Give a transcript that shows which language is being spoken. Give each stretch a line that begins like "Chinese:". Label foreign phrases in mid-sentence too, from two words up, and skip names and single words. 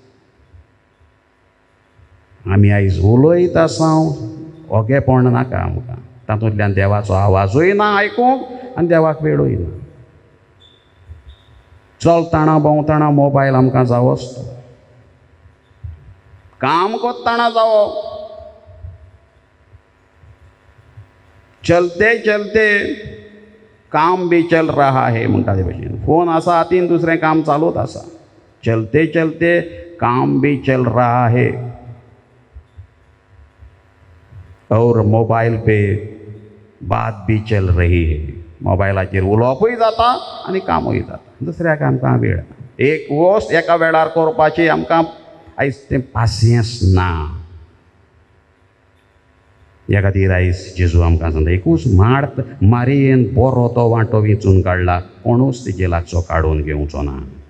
Konkani: आमी आयज उलयत आसां, ओगेपण नाका आमकां, तातूंतल्यान देवाचो आवाजूय ना आयकूंक आनी देवाक वेळूय ना. चलतना भोंवतना मोबायल आमकां जावोच तो, काम कोत्तना जावो,
Hindi: चलते चलते काम भी चल रहा है
Konkani: म्हणटा ते भशेन. फोन आसा हातीन, दुसरें काम चालूच आसा.
Hindi: चलते चलते काम भी चल रहा है और मोबाइल पे बात भी चल रही है.
Konkani: मोबायलाचेर उलोवपूय जाता आनी कामूय जाता. दुसऱ्याक आमकां वेळ ना. एक वस्त एका वेळार करपाची आमकां आयज तें पासियन्स ना. ह्या खातीर आयज जेजू आमकां सांगता, एकूच माड मारयेन बरो तो वांटो वेंचून काडला, कोणूच तेजे लागचो काडून घेवचो ना.